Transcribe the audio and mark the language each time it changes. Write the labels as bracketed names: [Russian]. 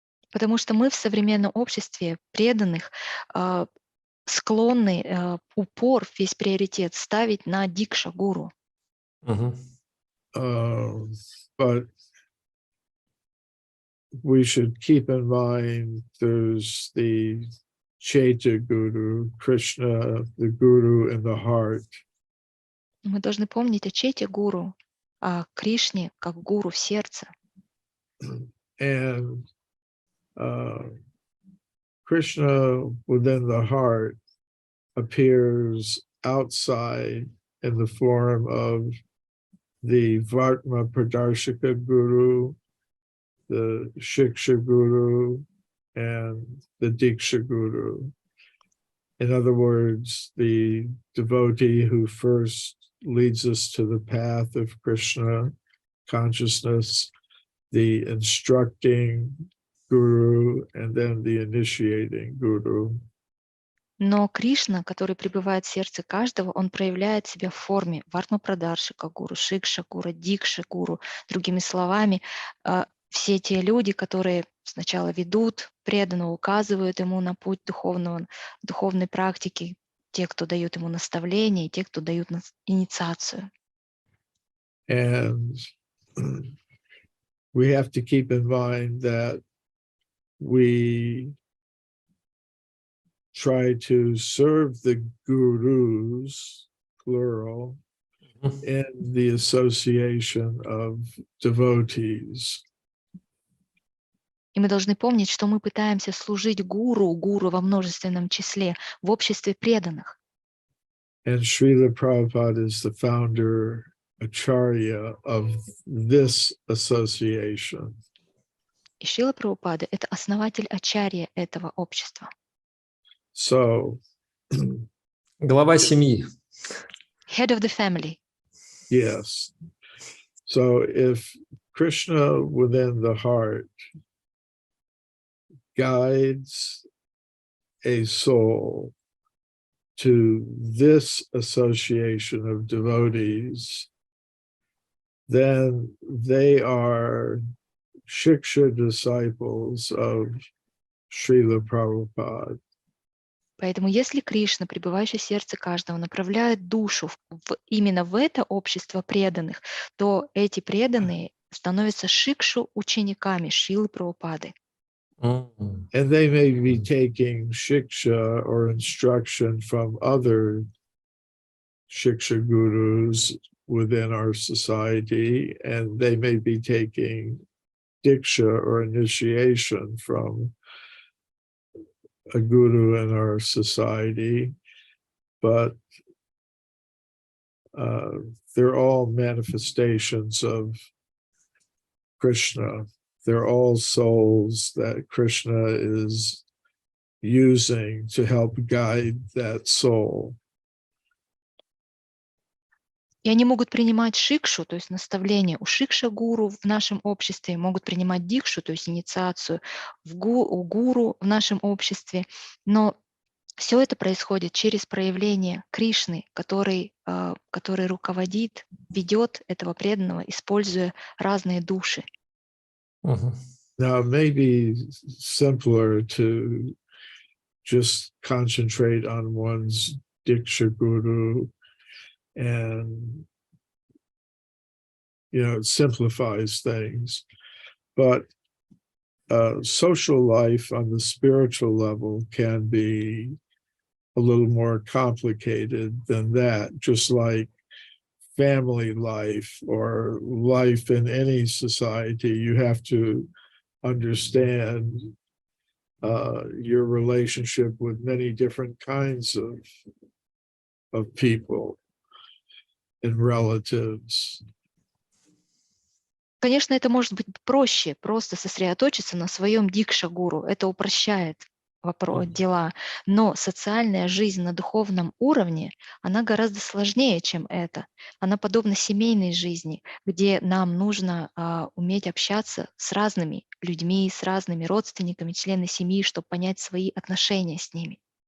[Russian] Потому что мы в современном обществе преданных склонны упор, весь приоритет ставить на Дикша Гуру. [English] But we should keep in mind there's the Chaitya Guru, Krishna, the Guru in the heart. [Russian] Мы должны помнить о Чете Гуру, о Кришне как Гуру в сердце. [English] And Krishna within the heart appears outside in the form of the Vartma Pradarshika Guru, the Shiksha Guru, and the Diksha Guru. In other words, the devotee who first leads us to the path of Krishna consciousness, the instructing Guru, and then the initiating Guru. [Russian] Но Кришна, который пребывает в сердце каждого, он проявляет себя в форме Вартма-Прадаршика Гуру, Шикша-Гуру, Дикша-Гуру. Другими словами, все те люди, которые сначала ведут преданного, указывают ему на путь духовной практики, те, кто дают ему наставления, и те, кто дают инициацию. [English] And we have to keep in mind that we try to serve the gurus, plural, in the association of devotees. [Russian] И мы должны помнить, что мы пытаемся служить гуру во множественном числе, в обществе преданных. [English] And Srila Prabhupada is the founder, acharya of this association. [Russian] И Шрила Прабхупада — это основатель ачарья этого общества. [English] So, [Russian] Глава семьи. [English] Head of the family. yes. So if Krishna within the heart guides a soul to this association of devotees, then they are Shiksha disciples of Srila Prabhupada. [Russian] Поэтому если Кришна, пребывающий в сердце каждого, направляет душу именно в это общество преданных, то эти преданные становятся шикшу учениками Шрилы Прабхупады. [English] And they may be taking shiksha or instruction from other shiksha gurus within our society, and they may be taking diksha or initiation from a guru in our society, but they're all manifestations of Krishna. They're all souls that Krishna is using to help guide that soul. [Russian] И они могут принимать шикшу, то есть наставление у шикша-гуру в нашем обществе, могут принимать дикшу, то есть инициацию у гуру в нашем обществе. Но все это происходит через проявление Кришны, который руководит, ведет этого преданного, используя разные души. [English] Now, it may be simpler to just concentrate on one's diksha guru, and it simplifies things. But social life on the spiritual level can be a little more complicated than that, just like family life or life in any society. You have to understand your relationship with many different kinds of people and relatives. [Russian] Конечно, это может быть проще, просто сосредоточиться на своем дикша-гуру. Это упрощает дела. Но социальная жизнь на духовном уровне, она гораздо сложнее, чем это. Она подобна семейной жизни, где нам нужно уметь общаться с разными людьми, с разными родственниками, членами семьи, чтобы понять свои отношения с ними.